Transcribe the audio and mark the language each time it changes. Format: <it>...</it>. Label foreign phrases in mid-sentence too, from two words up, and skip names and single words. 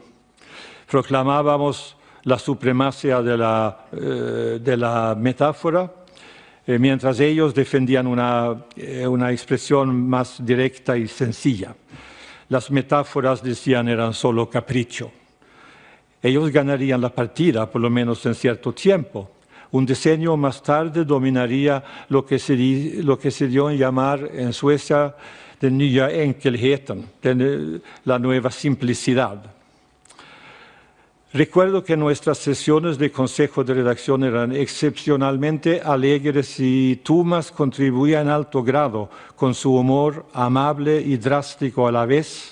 <es>Proclamábamos la supremacía de la metáfora, mientras ellos defendían una expresión más directa y sencilla. Las metáforas, decían, eran solo capricho. Ellos ganarían la partida, por lo menos en cierto tiempo. Un decenio más tarde dominaría lo que se dio en llamar en Suecia</es> <sv>den nya enkelheten,</sv> <es>la nueva simplicidad. Recuerdo que nuestras sesiones de consejo de redacción eran excepcionalmente alegres y Thomas contribuía en alto grado con su humor amable y drástico a la vez.</es>